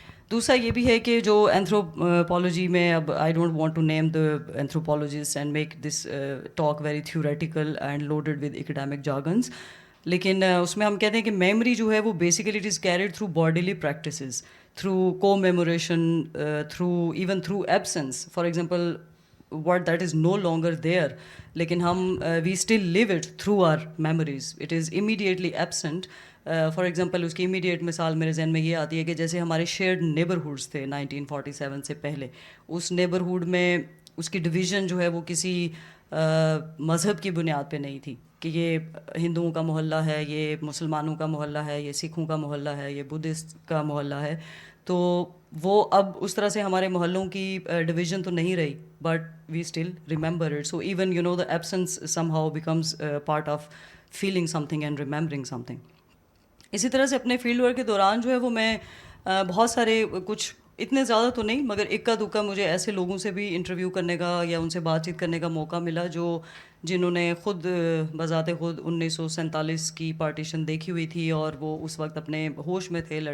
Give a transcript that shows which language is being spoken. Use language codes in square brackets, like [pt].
[ur] دوسرا یہ بھی ہے کہ جو اینتھروپولوجی میں, اب [en] I don't want to name the anthropologist and make this talk very theoretical and loaded with academic jargons, [ur] لیکن اس میں ہم کہتے ہیں کہ میموری جو ہے وہ basically [en] It is carried through bodily practices, through commemoration, even through absence. For example what that is no longer there, [ur] لیکن ہم [en] we still live it through our memories, it is immediately absent. [ur] For example اس کی immediate مثال میرے ذہن میں یہ آتی ہے کہ جیسے ہمارے شیئرڈ نیبرہڈس تھے 1947 سے پہلے, اس نیبرہڈ میں اس کی ڈویژن جو ہے وہ کسی مذہب کی بنیاد پہ نہیں تھی کہ یہ ہندوؤں کا محلہ ہے, یہ مسلمانوں کا محلہ ہے, یہ سکھوں کا محلہ ہے, یہ بدھسٹ کا محلہ ہے. تو وہ اب اس طرح سے ہمارے محلوں کی ڈویژن تو نہیں رہی, [en] But we still remember it. So even you know the absence somehow becomes part of feeling something and remembering something. [ur] اسی طرح سے اپنے فیلڈ ورک کے دوران جو ہے وہ میں بہت سارے, کچھ اتنے زیادہ تو نہیں مگر اکا دکا مجھے ایسے لوگوں سے بھی انٹرویو کرنے کا یا ان سے بات چیت کرنے کا موقع ملا جنہوں نے خود بذات خود 1947 کی پارٹیشن دیکھی ہوئی تھی, اور وہ اس وقت اپنے ہوش میں تھے.